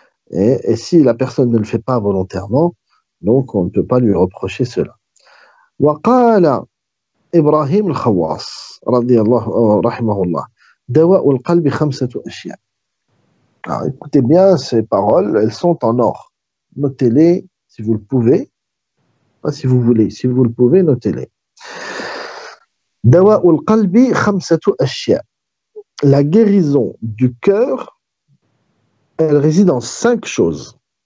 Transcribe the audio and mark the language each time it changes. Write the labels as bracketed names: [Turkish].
[French] Et si la personne ne le fait pas volontairement, donc on ne peut pas lui reprocher cela. [Arabic] وقال إبراهيم الخواص رضي الله رحمه الله دواء القلب 5 أشياء. [French] Alors écoutez bien ces paroles, elles sont en or. Notez-les si vous le pouvez. Pas si vous voulez, si vous le pouvez, notez-les. [Arabic] Dawa'ul qalbi khamsatu ashya. [French] La guérison du cœur, elle réside en 5 choses.